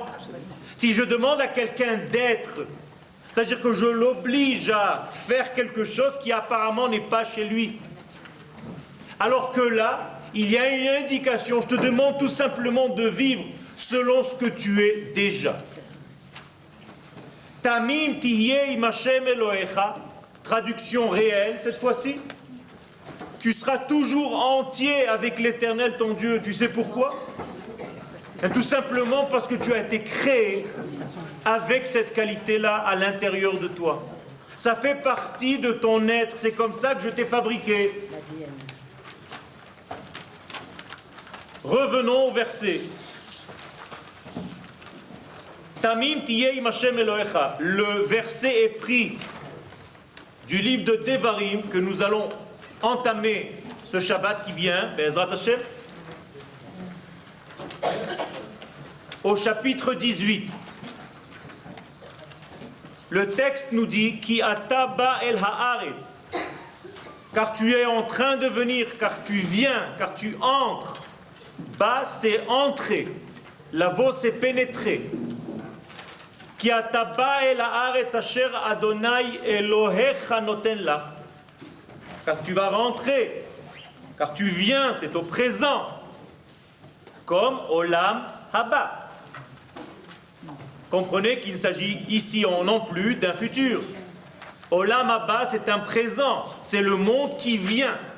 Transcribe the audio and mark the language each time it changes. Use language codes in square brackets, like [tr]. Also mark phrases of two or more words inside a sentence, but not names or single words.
[fr] Si je demande à quelqu'un d'être, c'est-à-dire que je l'oblige à faire quelque chose qui apparemment n'est pas chez lui. Alors que là, il y a une indication. Je te demande tout simplement de vivre selon ce que tu es déjà. [he] תמים תהיה עם השם אלוהיך. [fr] Traduction réelle cette fois-ci. Tu seras toujours entier avec l'Éternel ton Dieu. Tu sais pourquoi? Et tout simplement parce que tu as été créé avec cette qualité-là à l'intérieur de toi. Ça fait partie de ton être. C'est comme ça que je t'ai fabriqué. Revenons au verset. [he] תמים תהיה עם השם אלוהיך. [fr] Le verset est pris du livre de Devarim que nous allons entamer ce Shabbat qui vient, [he] בעזרת השם, [fr] au chapitre 18. Le texte nous dit [he] כי תבוא אל הארץ, [fr] car tu es en train de venir, car tu viens, car tu entres. Ba, c'est entrer. Lavo, c'est pénétrer. [he] כי תבוא אל הארץ אשר אדוני אלוהיך נותן לך. [fr] Car tu vas rentrer, car tu viens, c'est au présent, comme [he] עולם הבא. [fr] Comprenez qu'il s'agit ici non plus d'un futur. [he] עולם הבא, [fr] c'est un présent, c'est le monde qui vient.